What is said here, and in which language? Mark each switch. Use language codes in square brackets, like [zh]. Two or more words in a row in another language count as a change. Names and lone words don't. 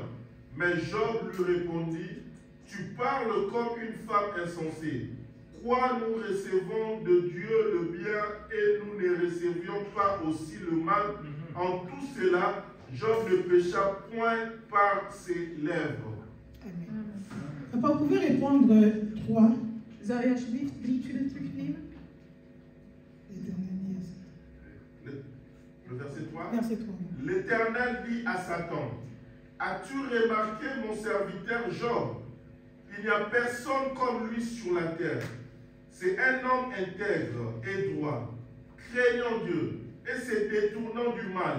[fr] Mais Job lui répondit, tu parles comme une femme insensée. Quoi nous recevons de Dieu le bien et nous ne recevions pas aussi le mal? En tout cela, Job ne pécha point par ses lèvres. Amen. Papa, vous pouvez répondre 3. [nl] Zou je alsjeblieft 3 kunnen terugnemen? [fr] Le verset 3. Verset 3. L'Éternel dit à Satan, as-tu remarqué mon serviteur Job? Il n'y a personne comme lui sur la terre. C'est un homme intègre et droit, craignant Dieu et se détournant du mal.